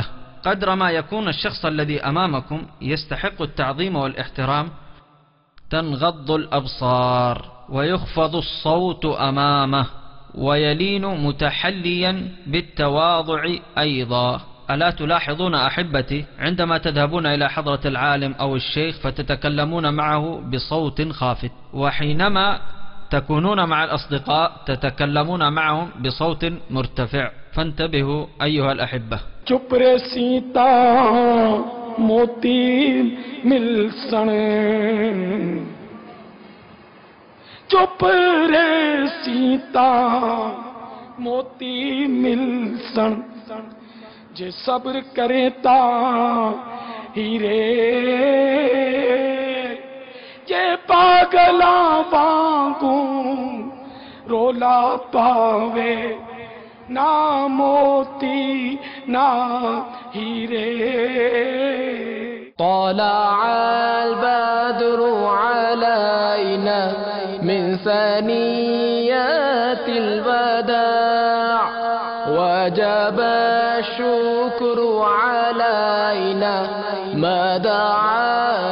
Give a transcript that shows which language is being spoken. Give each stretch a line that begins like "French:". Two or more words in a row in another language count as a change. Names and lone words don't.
Arabic: قدر ما يكون الشخص الذي أمامكم يستحق التعظيم والاحترام تنغض الأبصار ويخفض الصوت أمامه ويلين متحليا بالتواضع أيضا. ألا تلاحظون أحبتي عندما تذهبون إلى حضرة العالم أو الشيخ فتتكلمون معه بصوت خافت، وحينما تكونون مع الأصدقاء تتكلمون معهم بصوت مرتفع. فانتبهوا أيها الأحبة.
Saraiki: چپ رے سیتا موتی ملسن، چپ رے سیتا موتی ملسن، جے صبر کرے تا ہیرے، جے پاگلاں وانگوں رولا پاوے، نا موتی نا ہیرے.
Arabic: طلع البدر علينا من ثنيات الوداع وجب الشكر علينا ما دعا